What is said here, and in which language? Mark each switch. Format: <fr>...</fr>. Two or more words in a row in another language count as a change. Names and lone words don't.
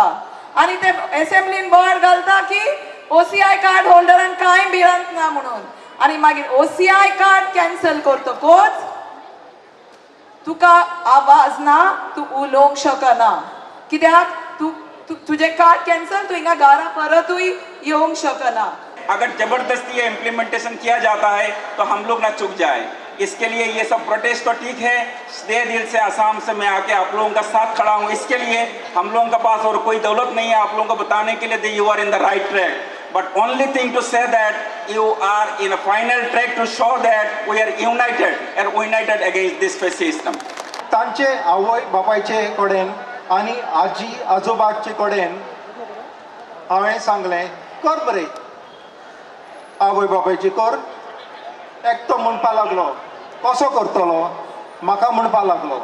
<kok>आनी ते असेंब्लीन बोर्ड घालता की OCI कार्ड होल्डरान कांय भिरांत ना म्हणून. आनी मागीर OCI कार्ड कॅन्सल करतकच तुका आवाज ना, तूं उलोवंक शकना कित्याक तुजें कार्ड कॅन्सल तूं हिंगा घरा परतूय येवंक शकना.</kok> <hi>अगर जबरदस्ती ये इम्प्लीमेंटेशन किया जाता है तो हम लोग ना चुक जाए. इसके लिए ये सब प्रोटेस्ट तो ठीक है, दे दिल से आसाम से मैं आके आप लोगों का साथ खड़ा हूँ. इसके लिए हम लोगों के पास और कोई दौलत नहीं है आप लोगों को बताने के लिए</hi> <en>you are in the right track. But only thing to say that you are in a final track to show that we are united against this fascism.</en> <kok>तांचे आवय बापायचे कडेन आनी आजी आजोबाचे कडेन हांवें सांगलें कर बरें आवय बापायची कर. एकटो म्हणपा लागलो कसो करतलो म्हाका म्हणपा लागलो.</kok>